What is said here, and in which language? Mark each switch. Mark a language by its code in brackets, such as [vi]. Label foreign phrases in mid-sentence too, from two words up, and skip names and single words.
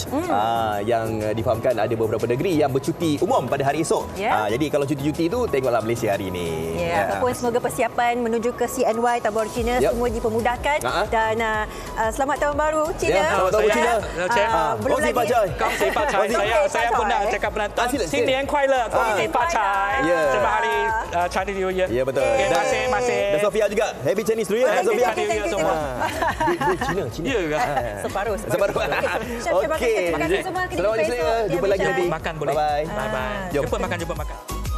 [ms] Yang difahamkan ada beberapa negeri yang bercuti umum pada hari esok. Jadi kalau cuti-cuti itu tengoklah Malaysia hari ini. Ataupun semoga persiapan menuju ke CNY Tabor Cina semua dipermudahkan. Dan selamat tahun baru Cina. Selamat tahun Cina. Belum lagi. Saya pun nak cakap penonton. [zh] 新年快乐，恭喜发财。 [ms] Selamat hari [en] Chinese New Year. [ms] Ya betul. Terima kasih. Dan Sofia juga. [en] Happy Chinese New Year. [ms] Sofia [en] New Year [ms] semua. Cina. Ya ke? Separuh. Okey. Terima kasih semua. Selamat Jumpa lagi nanti. Makan boleh. Bye. Jumpa makan.